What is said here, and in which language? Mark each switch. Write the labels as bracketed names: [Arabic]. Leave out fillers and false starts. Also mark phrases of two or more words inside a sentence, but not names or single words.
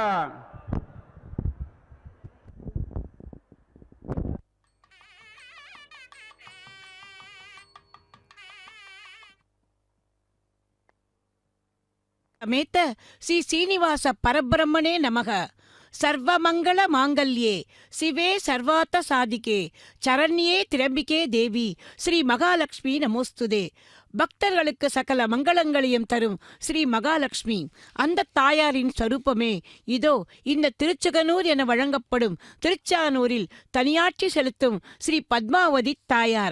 [Sanskrit] समेत श्री श्रीनिवास परब्रह्मणे नमः। सर्वमंगल मांगल्ये शिवे सर्वार्थ साधिके शरण्ये त्र्यम्बके देवि श्री महालक्ष्मी नमोस्तुते. [Tamil] பக்தர்களுக்கு சகல மங்களங்களையும் தரும் ஸ்ரீ மகாலட்சுமி அந்த தாயாரின் ஸ்வரூபமே இதோ இந்த திருச்செங்கனூர் என வழங்கப்படும் திருச்சானூரில் தனியாட்சி செலுத்தும் ஸ்ரீ பத்மாவதி தாயார்.